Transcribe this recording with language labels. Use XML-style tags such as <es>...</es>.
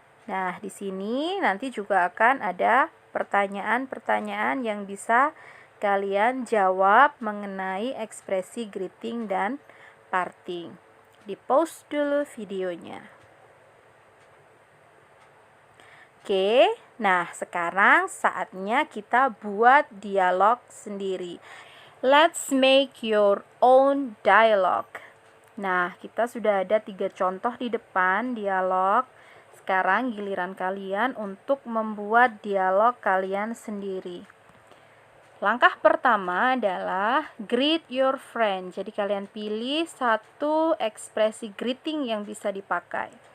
<id>Nah, di sini nanti juga akan ada pertanyaan-pertanyaan yang bisa kalian jawab mengenai ekspresi greeting dan parting. Di-pause dulu videonya. Oke, nah sekarang saatnya kita buat dialog sendiri.</id> <en>Let's make your own dialogue.</en> <id>Nah, kita sudah ada 3 contoh di depan dialog. Sekarang giliran kalian untuk membuat dialog kalian sendiri. Langkah pertama adalah</id> <en>greet your friend.</en> <id>Jadi kalian pilih satu ekspresi greeting yang bisa dipakai.</id>